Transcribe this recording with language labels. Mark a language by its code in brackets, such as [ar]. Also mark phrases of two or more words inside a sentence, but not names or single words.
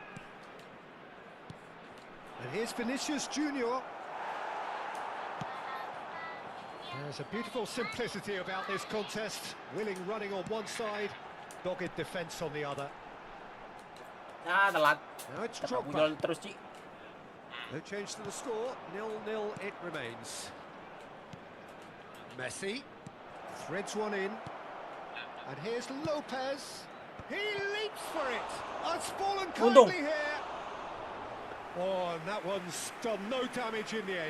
[en] And here's Vinicius Junior. There's a beautiful simplicity about this contest. Willing running on one side, dogged defence on the other. [id] Telat. [en] Now it's [id] Tabrak [en] Drogba. [id] Puyol terus sih. [en] No change to the score, 0-0 it remains. Messi threads one in. And here's Lopez. He leaps for it. It's fallen kindly here. Oh, and that one's done no damage in the end.